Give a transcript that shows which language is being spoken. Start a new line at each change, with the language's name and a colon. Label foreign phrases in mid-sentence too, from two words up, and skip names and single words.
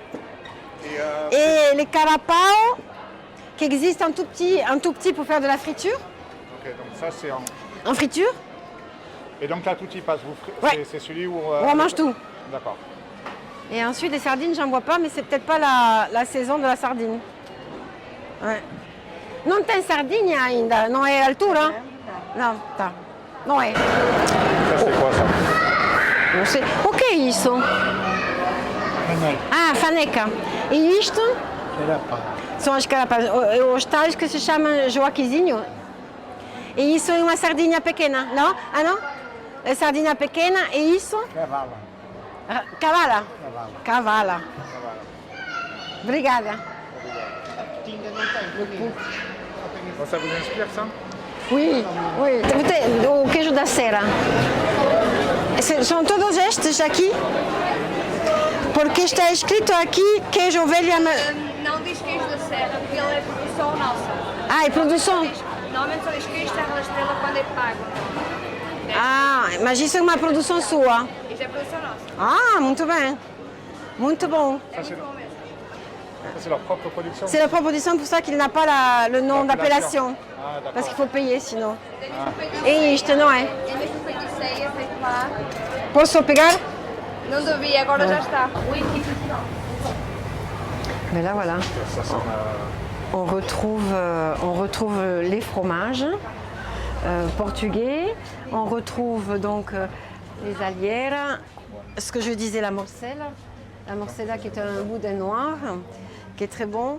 French: Et les carapao, qui existent en tout petit pour faire de la friture. Ok, donc ça c'est En friture. Et donc là, tout y passe. Ouais. C'est celui où On mange tout. D'accord. Et ensuite, les sardines, j'en vois pas, mais c'est peut-être pas la saison de la sardine. Ouais.
Portuguese: Non tem sardinha ainda, non è altura? No, tá. Non è.
French: Ça c'est quoi ça?
Portuguese: Não sei. O que é isso? Ah, faneca. E isto? São as carapas. Os tais que se chamam joaquizinho. E isso é uma sardinha pequena, não? Ah, não? É sardinha pequena e isso? Cavala. Cavala. Cavala. Cavala. Obrigada.
French: Bon, ça vous inspire ça? Oui, oui.
Portuguese: O queijo da Serra. São todos estes aqui? Porque está escrito aqui queijo ovelha... Não diz queijo da Serra, porque ele é produção nossa. Ah, é produção? Normalmente só diz queijo Serra da Estrela quando é pago. Ah, mas isso é uma produção sua? Isto é produção nossa. Ah, muito bem. Muito bom. É muito bom mesmo.
French: Ça c'est leur propre production? C'est la propre production, pour ça qu'il n'a pas le nom d'appellation. Ah d'accord. Parce qu'il faut payer sinon.
Portuguese: Temos E isto não é? É mesmo feito de ceia, feito lá. Posso pegar? Não devia, agora já está.
French: Mais là, voilà. Ça c'est On retrouve les fromages portugais. On retrouve donc les allières. Ce que je disais, la morcella. La morcella qui est un boudin noir, qui est très bon.